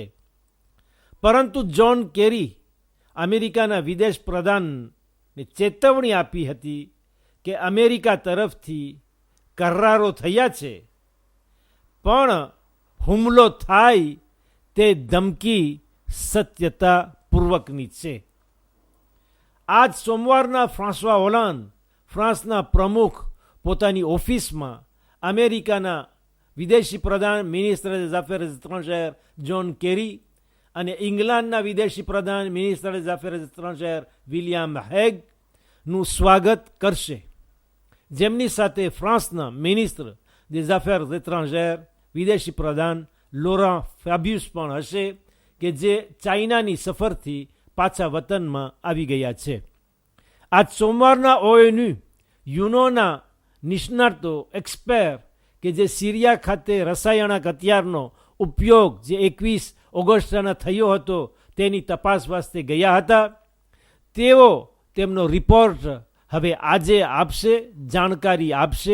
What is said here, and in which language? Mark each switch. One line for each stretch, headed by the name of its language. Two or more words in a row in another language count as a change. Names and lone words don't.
Gujarati: પરંતુ જ્હોન કેરી અમેરિકાના વિદેશ પ્રધાનને ચેતવણી આપી હતી કે અમેરિકા તરફથી કરારો થયા છે, પણ હુમલો થાય તે ધમકી સત્યતાપૂર્વકની છે. આજ સોમવારના ફ્રાન્સવા હોલાન્દ, ફ્રાન્સના પ્રમુખ, પોતાની ઓફિસમાં અમેરિકાના વિદેશી પ્રધાન મિનિસ્ટર
French: des Affaires étrangères
Gujarati: જ્હોન કેરી અને ઇંગ્લેન્ડના વિદેશી પ્રધાન
French: ministre des Affaires étrangères
Gujarati: વિલિયમ હેગનું સ્વાગત કરશે, જેમની સાથે ફ્રાન્સના
French: ministre des Affaires étrangères
Gujarati: વિદેશી પ્રધાન લોરાં ફેબ્યુસ પણ હશે કે જે ચાઇનાની સફરથી પાછા વતનમાં આવી ગયા છે. આજ સોમવારના ONU યુનોના નિષ્ણાતો, એક્સપર્ટ કે જે સિરિયા ખાતે રસાયણક હથિયારનો ઉપયોગ જે 21 ઓગસ્ટના થયો હતો તેની તપાસ વાસ્તે ગયા હતા, તેઓ તેમનો રિપોર્ટ હવે આજે આપશે, જાણકારી આપશે.